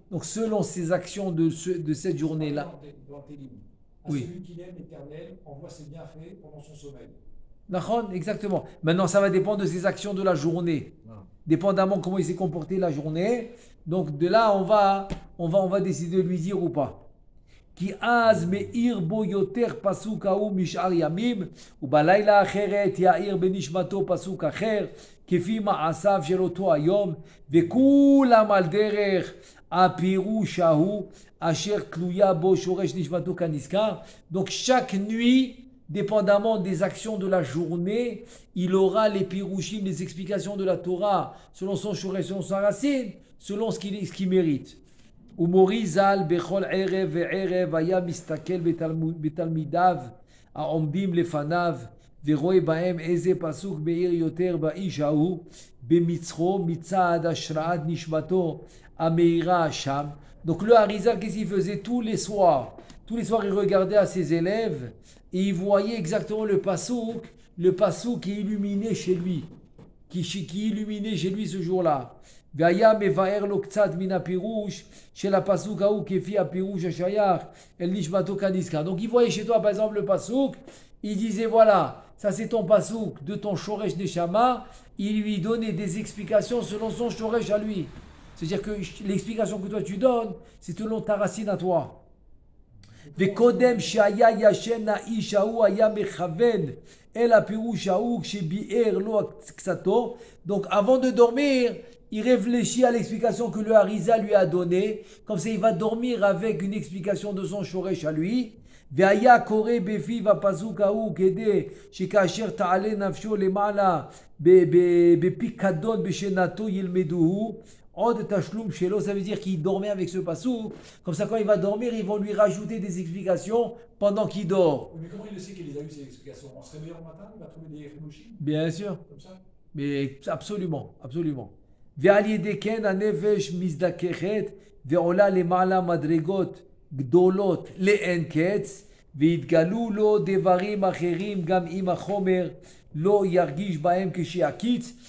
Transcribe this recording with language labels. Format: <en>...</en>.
<fr>Donc selon ses actions de cette journée-là. Dans Télim. Oui. Celui qui aime l'Éternel envoie ses bienfaits pendant son sommeil. Nachon, exactement. Maintenant, ça va dépendre de ses actions de la journée. Dépendamment comment il s'est comporté la journée. Donc de là, on va décider de lui dire ou pas.</fr> <he>כי אז מאיר בו יותר פסוק ההוא משאר ימים, ובלילה אחרת יאיר בנשמתו פסוק אחר, כפי מעשיו של אותו היום, וכולם על דרך הפירוש ההוא, אשר תלויה בו שורש נשמתו כנזכר.</he> <fr>Donc chaque nuit, dépendamment des actions de la journée, il aura les pirouchim, les explications de la Torah, selon son shoresh, selon sa racine, selon ce qu'il mérite.</fr> <he>ומורי ז"ל בכל ערב וערב היה מסתכל בתלמידיו העומדים לפניו ורואה בהם איזה פסוק מאיר יותר באיש ההוא במצחו מצד השראת נשמתו המאירה שם.</he> <fr>Donc le Harizal, qu'est-ce qu'il faisait tous les soirs? Tous les soirs, il regardait à ses élèves et il voyait exactement le pasouk qui illuminait chez lui, qui illuminait chez lui ce jour-là.</fr> <he>והיה מבאר לו קצת מן הפירוש של הפסוק ההוא כפי הפירוש השייך אל נשמתו כנזכר.</he> <fr>Donc il voyait chez toi par exemple le pasuk, il disait voilà, ça c'est ton pasuk de ton shoresh neshama, il lui donnait des explications selon son shoresh à lui. C'est-à-dire que l'explication que toi tu donnes, c'est selon ta racine à toi.</fr> <he>וקודם שהיה ישן האיש ההוא היה מכוון אל הפירוש ההוא כשביאר לו קצתו.</he> <fr>Donc avant de dormir, il réfléchit à l'explication que le Harizal lui a donnée. Comme ça, il va dormir avec une explication de son shoresh à lui.</fr> <he>והיה קורא בפיו הפסוק ההוא כדי שכאשר תעלה נפשו למעלה בפיקדון בשנתו ילמדוהו. Od tashlum shelo,</he> <fr>ça veut dire qu'il dormait avec ce passouk. Comme ça, quand il va dormir, ils vont lui rajouter des explications pendant qu'il dort. Mais comment il le sait qu'il les a eu ces explications? En se réveillant le matin, il va trouver des Himushim? Bien sûr. Comme ça? Mais absolument, absolument.</fr> <he>ועל ידי כן הנפש מזדככת ועולה למעלה מדרגות גדולות לאין קץ והתגלו לו דברים אחרים גם אם החומר לא ירגיש בהם כשיעקיץ.</he>